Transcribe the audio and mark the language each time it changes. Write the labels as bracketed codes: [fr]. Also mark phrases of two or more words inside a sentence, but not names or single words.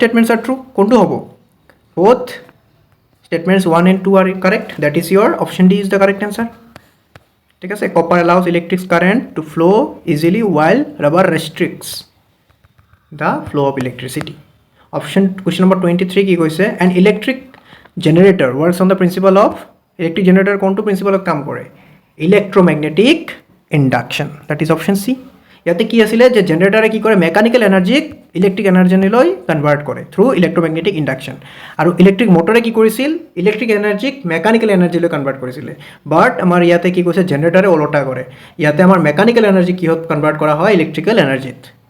[en] statements are true [as] কোনটো হ'ব [en] both statements 1 and 2 are correct that is your option D is the correct answer [as] ঠিক আছে [en] copper allows electric current to flow easily while rubber restricts the flow of electricity option question number 23 কি কৈছে an electric generator works on the principle of electric generator [as] কোনটো principle কাম কৰে [en] electromagnetic induction that is option C [as] ইয়াতে কি আছিল যে জেনাৰেটৰে কি কৰে [en] mechanical energyক electric energyলৈ convert [as] কৰে [en] through electromagnetic induction [as] আৰু [en] electric motorে [as] কি কৰিছিল [en] electric energyক mechanical energyলৈ convert [as] কৰিছিল বাট আমাৰ ইয়াতে কি কৈছে জেনাৰেটৰে ওলটা কৰে ইয়াতে আমাৰ [en] mechanical energy [as] কিহত কনভাৰ্ট কৰা হয় [en] electrical energyত